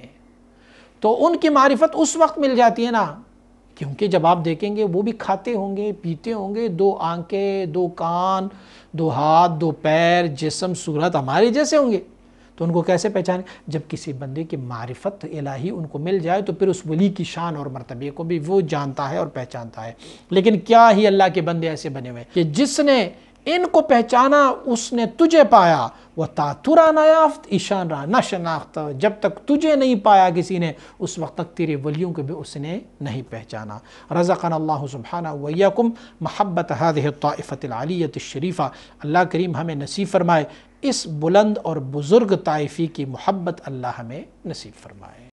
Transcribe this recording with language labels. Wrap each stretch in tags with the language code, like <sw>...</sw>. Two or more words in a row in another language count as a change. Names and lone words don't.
<ur>تو ان کی معرفت اس وقت مل جاتی ہے نا، کیونکہ جب آپ دیکھیں گے وہ بھی کھاتے ہوں گے پیتے ہوں گے، 2 آنکھیں 2 کان 2 ہاتھ 2 پیر، جسم صورت ہمارے جیسے ہوں گے، تو ان کو کیسے پہچانے؟ جب کسی بندے کی معرفت الہی ان کو مل جائے تو پھر اس ولی کی شان اور مرتبے کو بھی وہ جانتا ہے اور پہچانتا ہے۔ لیکن کیا ہی اللہ کے بندے ایسے بنے ہوئے کہ جس نے ان کو پہچانا اس نے تجھے پایا،</ur> <fa>وہ تا ترا نہ یافت ایشان را نہ شناخت،</fa> <ur>جب تک تجھے نہیں پایا کسی نے اس وقت تک تیرے ولیوں کو بھی اس نے نہیں پہچانا۔</ur> <ar>رزقنا اللہ سبحانہ وإياكم محبت هذه الطائفة العلیۃ الشریفہ،</ar> <ur>اللہ کریم ہمیں نصیب فرمائے اس بلند اور بزرگ طائفی کی محبت، اللہ ہمیں نصیب فرمائے۔</ur>